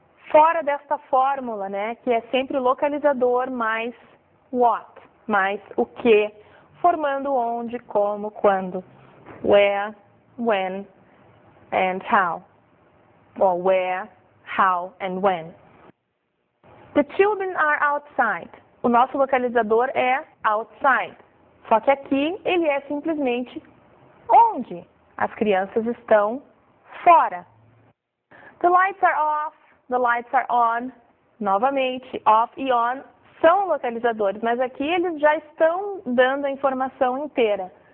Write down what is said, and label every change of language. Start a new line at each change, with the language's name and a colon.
Portuguese: fora desta fórmula, né, que é sempre localizador mais what, mais o que, formando onde, como, quando,
English: where, when, and how, or where, how, and when. The children are outside.
Portuguese: O nosso localizador é outside, só que aqui ele é simplesmente onde as crianças estão fora.
English: The lights are off. The lights are on,
Portuguese: novamente, off e on são localizadores, mas aqui eles já estão dando a informação inteira.